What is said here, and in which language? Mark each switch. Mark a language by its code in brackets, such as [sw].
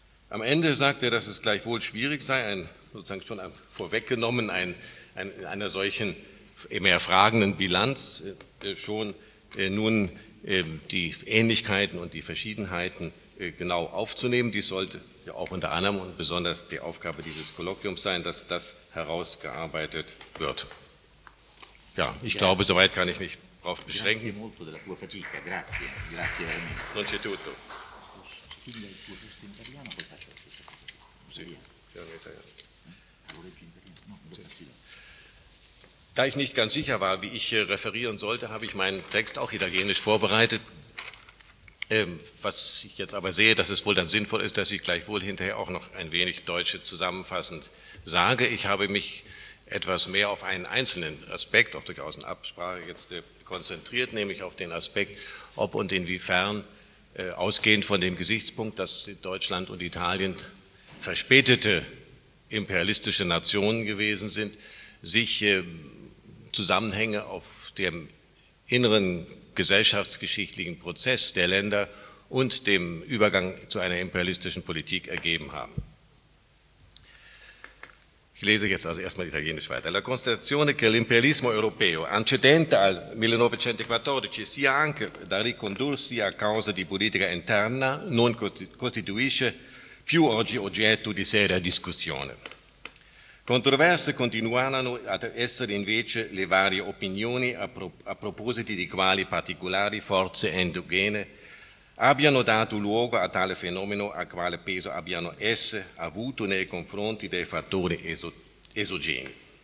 [de] Am Ende sagt er, dass es gleichwohl schwierig sei, in einer solchen mehr fragenden Bilanz die Ähnlichkeiten und die Verschiedenheiten genau aufzunehmen. Dies sollte ja auch unter anderem und besonders die Aufgabe dieses Kolloquiums sein, dass das herausgearbeitet wird. Ja, ich glaube, soweit kann ich mich darauf beschränken. [it] Grazie molto della tua fatica, grazie. Grazie a me. Non c'è tutto. Quindi il tuo testo in italiano, poi faccio la stessa cosa. Sì, già in italiano. Lo leggi in italiano? No, lo faccio. [de] Da ich nicht ganz sicher war, wie ich referieren sollte, habe ich meinen Text auch italienisch vorbereitet. Was ich jetzt aber sehe, dass es wohl dann sinnvoll ist, dass ich gleichwohl hinterher auch noch ein wenig Deutsche zusammenfassend sage. Ich habe mich etwas mehr auf einen einzelnen Aspekt, auch durchaus in Absprache jetzt konzentriert, nämlich auf den Aspekt, ob und inwiefern, ausgehend von dem Gesichtspunkt, dass Deutschland und Italien verspätete imperialistische Nationen gewesen sind, sich Zusammenhänge auf dem inneren gesellschaftsgeschichtlichen Prozess der Länder und dem Übergang zu einer imperialistischen Politik ergeben haben. Ich lese jetzt also erstmal italienisch weiter. [it] La constatazione che l'imperialismo europeo antecedente al 1914 sia anche da ricondursi a causa di politica interna non costituisce più oggi oggetto di seria discussione. Controverse continuarono ad essere invece le varie opinioni a proposito di quali particolari forze endogene abbiano dato luogo a tale fenomeno, a quale peso abbiano esse avuto nei confronti dei fattori esogeni.